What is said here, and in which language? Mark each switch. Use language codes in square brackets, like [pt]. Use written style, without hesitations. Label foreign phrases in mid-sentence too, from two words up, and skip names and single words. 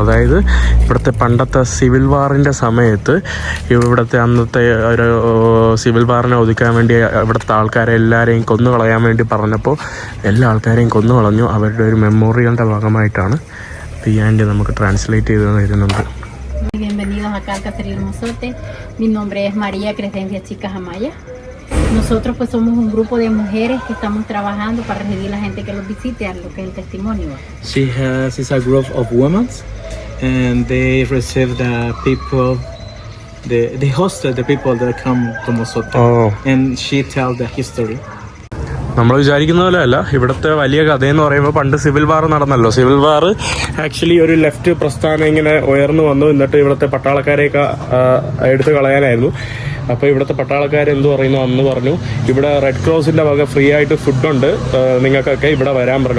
[ml] അതായത് ഇവിടുത്തെ പണ്ടത്തെ [en] civil war [ml] സമയത്ത് ഇവിടുത്തെ അന്നത്തെ ഒരു [en] civil war [ml] ഒതുക്കാൻ വേണ്ടി ഇവിടുത്തെ ആൾക്കാരെ എല്ലാവരെയും കൊന്നുകളയാൻ വേണ്ടി പറഞ്ഞപ്പോൾ എല്ലാ ആൾക്കാരെയും കൊന്നുകളഞ്ഞു. അവരുടെ ഒരു മെമ്മോറിയലിൻ്റെ ഭാഗമായിട്ടാണ്. ആൻഡ് നമുക്ക് ട്രാൻസ്ലേറ്റ് ചെയ്ത് തരുന്നുണ്ട്. [es] Bienvenidos acá al Caserío Mozote. Mi nombre es María Crescencia Chicas Amaya. Nosotros pues somos un grupo de mujeres que estamos trabajando para recibir la gente que los visite a lo que es el testimonio. [en] She is a group of women, and they receive the people, they hosted the people that come to Mozote, and she tell the history. [ml] നമ്മൾ വിചാരിക്കുന്ന പോലെ അല്ല ഇവിടുത്തെ വലിയ കഥയെന്ന് പറയുമ്പോൾ, പണ്ട് [en] civil war [ml] നടന്നല്ലോ. [en] civil war actually [ml] ഒരു ലെഫ്റ്റ് പ്രസ്ഥാനം ഇങ്ങനെ ഉയർന്നു വന്നു. എന്നിട്ട് ഇവിടുത്തെ പട്ടാളക്കാരെയൊക്കെ എടുത്തു കളയാനായിരുന്നു. അപ്പോൾ ഇവിടുത്തെ പട്ടാളക്കാർ എന്ത് പറയുന്നു, അന്ന് പറഞ്ഞു ഇവിടെ റെഡ് ക്രോസിൻ്റെ വക ഫ്രീ ആയിട്ട് ഫുഡുണ്ട്, നിങ്ങൾക്കൊക്കെ ഇവിടെ വരാൻ പറഞ്ഞു.